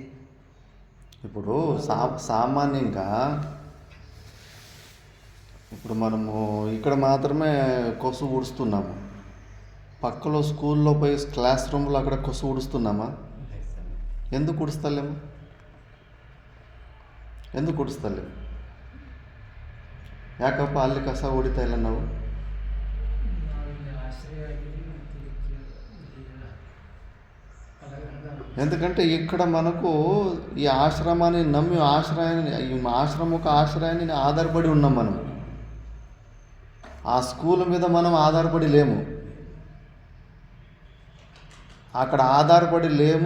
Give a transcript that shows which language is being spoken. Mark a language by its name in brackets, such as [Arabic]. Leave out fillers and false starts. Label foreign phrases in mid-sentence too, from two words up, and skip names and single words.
[Telugu] ఇప్పుడు సామాన్యంగా ఇప్పుడు మనము ఇక్కడ మాత్రమే కొసు ఊడుస్తున్నాము, పక్కలో స్కూల్లో పోయి క్లాస్ రూమ్లో అక్కడ కొసు ఊడుస్తున్నామా? ఎందుకు ఊడుస్తలేము? ఎందుకు ఊడుస్తలేము? [Kannada] ಯಾಕಪ್ಪ ಅಲ್ಲಿ ಕಸ ಹೊಡಿತಾ ಇಲ್ಲ ನಾವು? [Telugu] ఎందుకంటే ఇక్కడ మనకు ఈ ఆశ్రమాన్ని నమ్మి ఆశ్రమం ఒక ఆశ్రయాన్ని ఆధారపడి ఉన్నాం మనం. ఆ స్కూల్ మీద మనం ఆధారపడి లేము, అక్కడ ఆధారపడి లేము.